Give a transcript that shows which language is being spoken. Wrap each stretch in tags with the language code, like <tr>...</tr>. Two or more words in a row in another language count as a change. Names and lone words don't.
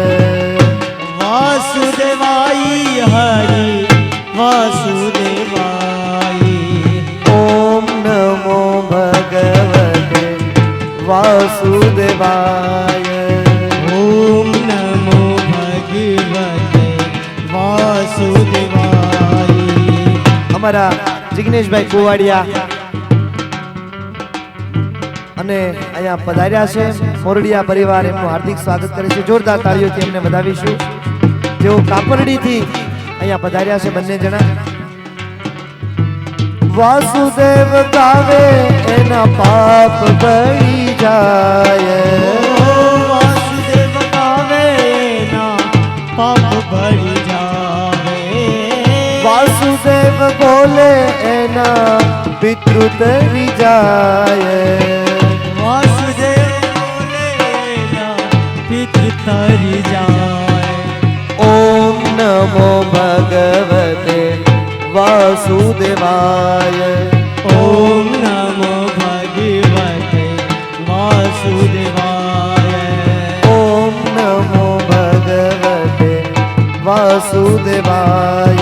<sa>वासुदेवाय हरि वासुदेवाय। ओम नमो भगवते वासुदेवाय। ओम नमो भगवते वासुदेवाय।</sa> <gu>અમારા જિગ્નેશભાઈ કુવાડિયા અને અહીંયા પધાર્યા છે મોરડિયા પરિવાર એમનું હાર્દિક સ્વાગત કરે છે। જોરદાર તાળીઓથી એમને વધાવીશું। જેઓ કાપરડીથી અહીંયા પધાર્યા છે બંને જણા। વાસુદેવ ગાવે એના પાપ બળી જાય। વાસુદેવ ગાવે ના પાપ બડી જાવે। વાસુદેવ બોલે એના પિતૃ તરી જાય। વાસુદેવ બોલે ના પિતૃ તરી જાએ।</gu> <sa>ओम नमो भगवते वासुदेवाय। ओम नमो भगवते वासुदेवाय। ओम नमो भगवते वासुदेवाय।</sa>